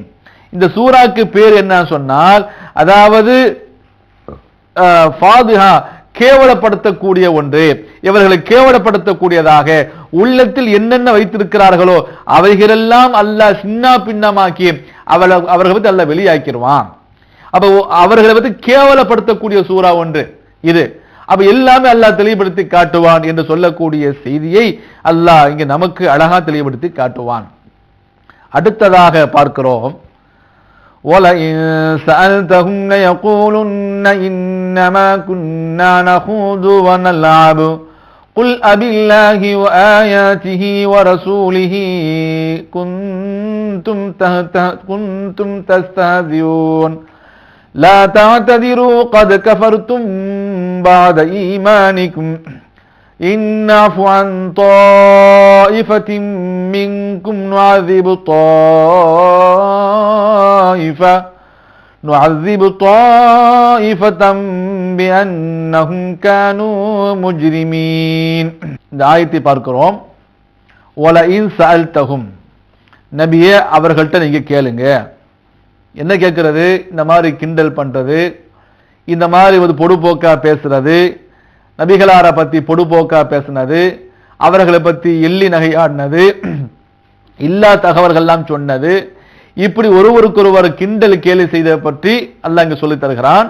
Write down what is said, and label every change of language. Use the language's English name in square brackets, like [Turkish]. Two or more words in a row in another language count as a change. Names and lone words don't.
[Tamil] இந்த சூராக்கு பேர் என்ன சொன்னால், அதாவது ஃபாதிஹா கேவலப்படுத்தக்கூடிய ஒன்று, இவர்களை கேவலப்படுத்தக்கூடியதாக உள்ளத்தில் என்னென்ன வைத்திருக்கிறார்களோ அவைகளெல்லாம் அல்லாஹ் சின்ன பின்னமாக்கி அவர்களை பற்றி அல்லாஹ் வெளியாக்கிடுவான். அப்ப அவர்களை பற்றி கேவலப்படுத்தக்கூடிய சூரா ஒன்று இது. அப்ப எல்லாமே அல்லாஹ் தெளிவுபடுத்தி காட்டுவான் என்று சொல்லக்கூடிய செய்தியை அல்லாஹ் இங்க நமக்கு அழகா தெளிவுபடுத்தி காட்டுவான். அடுத்ததாக பார்க்கிறோம், [Arabic] وَلَئِن سَأَلْتَهُمْ لَيَقُولُنَّ إِنَّمَا كُنَّا نَخُوضُ وَنَلْعَبُ قُلْ أَبِاللَّهِ وَآيَاتِهِ وَرَسُولِهِ كُنتُمْ تَسْتَهْزِئُونَ لَا تَعْتَذِرُوا قَدْ كَفَرْتُمْ بَعْدَ إِيمَانِكُمْ إِنْ نَعْفُ عَنْ طَائِفَةٍ مِّنْكُمْ نُعَذِّبْ طَائِفَةً بِأَنَّهُمْ كَانُوا مُجْرِمِينَ. [Tamil] இந்த ஆயத்தை பார்க்கிறோம். [Arabic] وَلَئِنْ سَأَلْتَهُمْ, [Tamil] நபியே அவர்கள்ட்ட நீங்க கேளுங்க. என்ன கேட்கிறது? இந்த மாதிரி கிண்டல் பண்றது, இந்த மாதிரி ஒரு பொடுபோக்கா பேசுறது, நபிகளார பத்தி பொடுபோக்கா பேசினது, அவர்களை பத்தி எள்ளி நகையாடினது, இல்லா தகவல்கள்லாம் சொன்னது, இப்படி ஒருவருக்கொருவர் கிண்டல் கேலி செய்த பற்றி அல்லாஹ் இங்க சொல்லி தருகிறான்.